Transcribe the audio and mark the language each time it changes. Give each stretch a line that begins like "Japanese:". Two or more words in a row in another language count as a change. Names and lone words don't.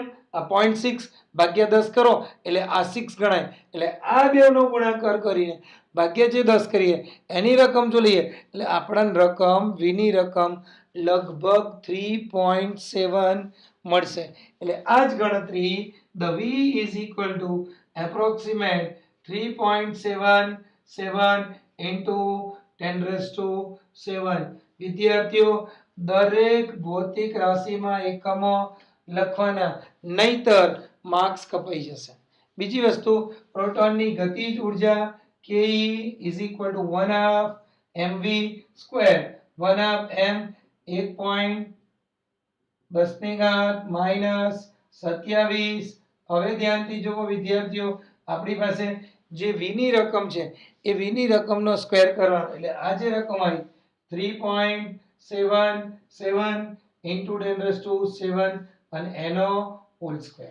Gujarati: આ 0.6 ભાગ્યા 10 કરો એટલે આ 6 ગણાય, એટલે આ બેનો ગુણાકાર કરીને ભાગ્યા જે 10 કરીએ એની રકમ જો લઈએ એટલે આપણને રકમ v ની રકમ લગભગ 3.7 મળશે. એટલે આ જ ગણતરી
English: the v is equal to approximate 3.77 into 10⁻7.
Gujarati: વિદ્યાર્થીઓ દરેક ભૌતિક રાશિમાં એકમો લખવાના, નહીતર માર્ક્સ કપાઈ જશે. બીજી વસ્તુ પ્રોટોનની ગતિજ ઉર્જા
English: ke is equal to 1/2 mv square. 1/2 m 1.10⁻⁻27.
Gujarati: હવે ધ્યાનથી જુઓ વિદ્યાર્થીઓ, આપણી પાસે જે v ની રકમ છે એ v ની રકમનો સ્ક્વેર કરવાનો, એટલે આ જે રકમ આવી 3.77 into 10⁻7 અને એનો
English: whole square.